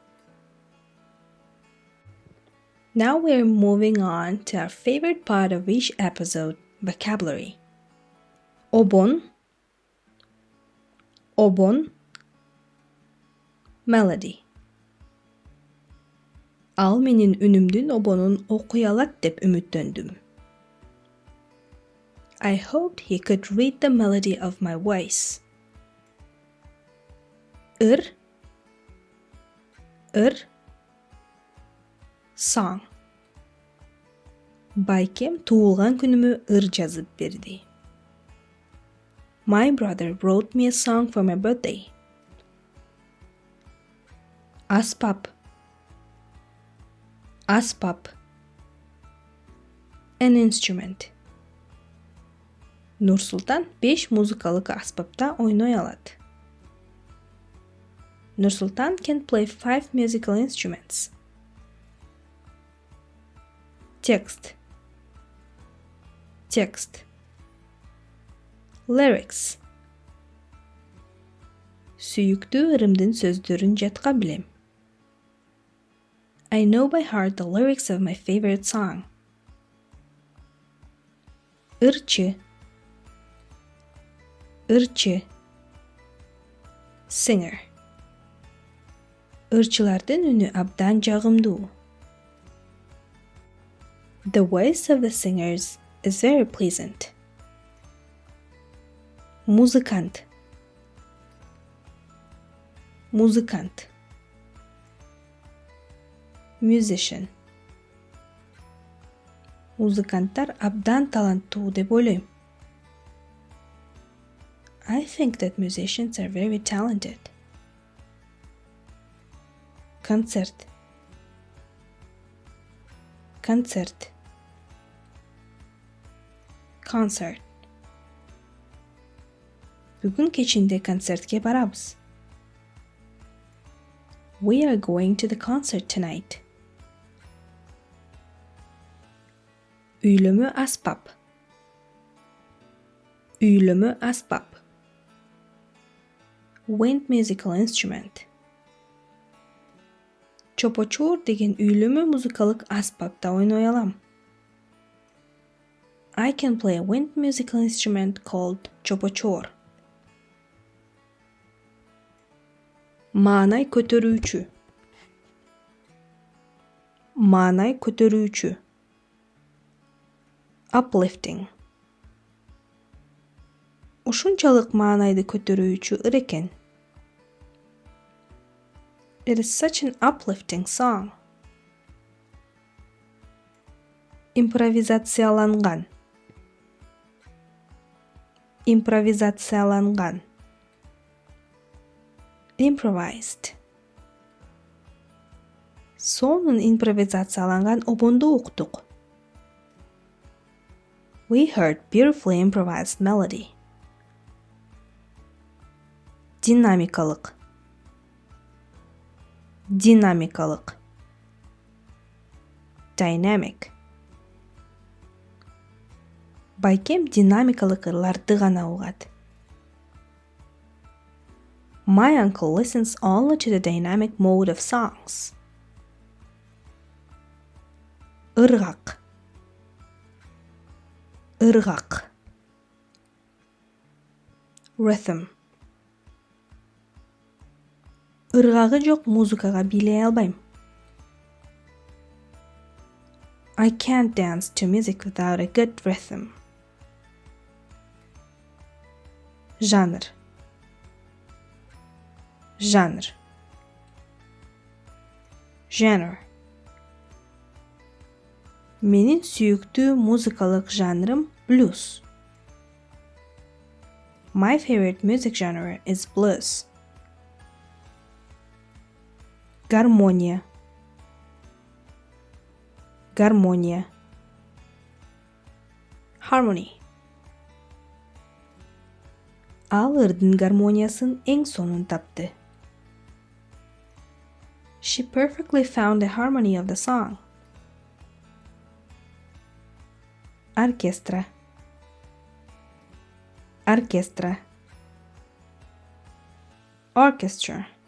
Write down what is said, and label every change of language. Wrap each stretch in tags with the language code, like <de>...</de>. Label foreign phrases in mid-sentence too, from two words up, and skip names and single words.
<en>Now we're moving on to our favorite part of each episode, vocabulary. Obon, melody.</en> <ky>Al menin үнümдүн обонун окуй алат деп үмүттөндүм.</ky> <en>I hoped he could read the melody of my voice. Ir, song.</en> <ky>Байкем туулган күнүмө ыр жазып берди.</ky> <en>My brother wrote me a song for my birthday. Aspap, an instrument.</en> <ky>Nursultan 5 muzikalık aspapta oynoy alat.</ky> <en>Nursultan can play 5 musical instruments. Text, lyrics.</en> <ky>Сүйүктүү ырымдын сөздөрүн жатка билем.</ky> <en>I know by heart the lyrics of my favorite song. Irçı, singer.</en> <ky>Irçılardын үнү абдан жагымдуу.</ky> <en>The voice of the singers is very pleasant. Muzikant, musician.</en> <ky>Музыканттар абдан таланттуу деп ойлойм.</ky> <en>I think that musicians are very talented. Concert,</en> <ky>Бүгүн кечинде концертке барабыз.</ky> <en>We are going to the concert tonight.</en> <ky>Üylömü asbap.</ky> <en>Wind musical instrument.</en> <ky>Chopachor деген үйлөмө музыкалык аспапта ойной алам.</ky> <en>I can play a wind musical instrument called Chopachor.</en> <ky>Маанай көтөрүүчү. Маанай көтөрүүчү.</ky> <en>Uplifting.</en> <ky>Ушунчалык маанайды көтөрүүчү ыр экен.</ky> <en>It is such an uplifting song.</en> <ky>Импровизацияланган. Импровизацияланган.</ky> <en>Improvised.</en> <ky>Сонун импровизацияланган обонду уктук.</ky> <en>We heard beautifully improvised melody.</en> <ky>Динамикалык. Динамикалык. Dynamic. Байкем динамикалык ырларды гана угат.</ky> <en>My uncle listens only to the dynamic mode of songs.</en> <ky>Ыргак. Ыргак. Rhythm. Ыргагы жок музыкага бийлей албайм.</ky> <en>I can't dance to music without a good rhythm.</en> <ky>Жанр. Жанр. Genre. Менин сүйүктүү музыкалык жанрым blues.</ky> <en>My favorite music genre is blues.</en> <ky>Гармония. Гармония. Harmony. Ал ырдын гармониясын эң сонун тапты.</ky> <en>She perfectly found the harmony of the song. Orchestra. Orchestra. Orchestra.</en>